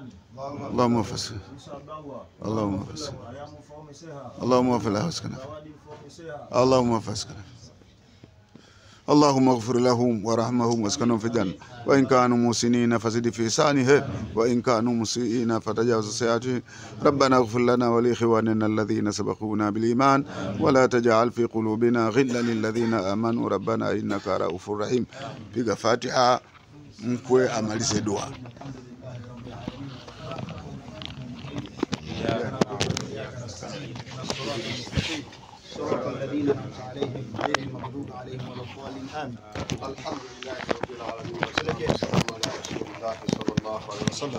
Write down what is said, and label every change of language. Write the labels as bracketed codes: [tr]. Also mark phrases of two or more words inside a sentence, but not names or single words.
[ar] اللهم فاسكن اللهم فاسكن اللهم فله مسكن اللهم فاسكن اللهم اغفر لهم ورحمهم واسكنهم في الجنة وإن كانوا محسنين فزد في إحسانهم وإن كانوا مسيئين فتجاوز سيئاتهم ربنا اغفر لنا ولإخواننا الذين سبقونا بالإيمان ولا تجعل في قلوبنا غلا للذين آمنوا ربنا إنك رؤوف رحيم. [sw] Piga Fatiha mkwe amalize dua. [ar] صراط الذين أنعمت عليهم غير المغضوب عليهم ولا الضالين آمين. الحمد لله رب العالمين والسلام على رسول الله صلى الله عليه وسلم.